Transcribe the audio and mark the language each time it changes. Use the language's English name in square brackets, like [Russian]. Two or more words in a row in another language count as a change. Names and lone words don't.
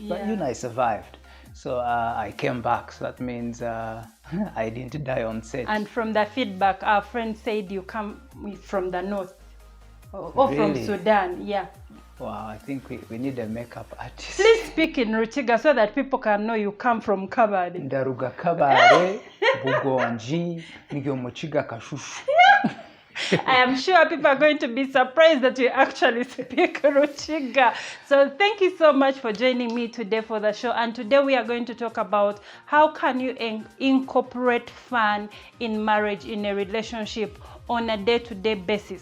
[English] But I survived. So I came back. So that means I didn't die on set. And from the feedback, our friend said you come from the north or from Really? Sudan. Yeah. Wow, I think we need a makeup artist. Please speak in Ruchiga so that people can know you come from Kabade. [Chiga] Ndaruga kabare, bugonji, nigyo muchiga kashushu. [English] I am sure people are going to be surprised that you actually speak Ruchiga. So thank you so much for joining me today for the show. And today we are going to talk about how can you incorporate fun in marriage, in a relationship on a day-to-day basis.